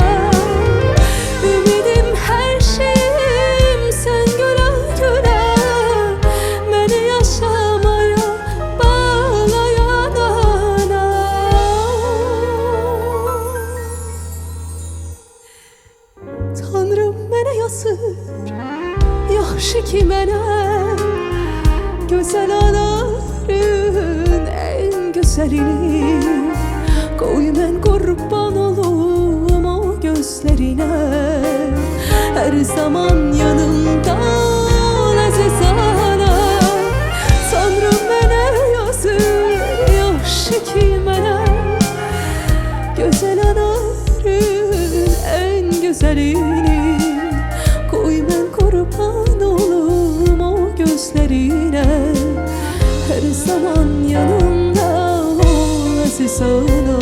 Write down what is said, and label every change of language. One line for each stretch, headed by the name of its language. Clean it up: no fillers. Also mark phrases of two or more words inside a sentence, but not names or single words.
Turkish: Ümidim her şeyim sen güle güle, beni yaşamaya bağlayan ana.
Azerbaijani: Tanrım mənə yazır, yaxşı ki mənə,
Turkish: güzel anarın en güzelini. Koy mən kurban olum o gözlerine, her zaman yanımda ol aziz ana.
Azerbaijani: Tanrım mənə yazır, yaxşı ki mənə,
Turkish: güzel anarın en güzelini. Koy mən kurban olum o gözlerine, her zaman yanımda ol aziz ana.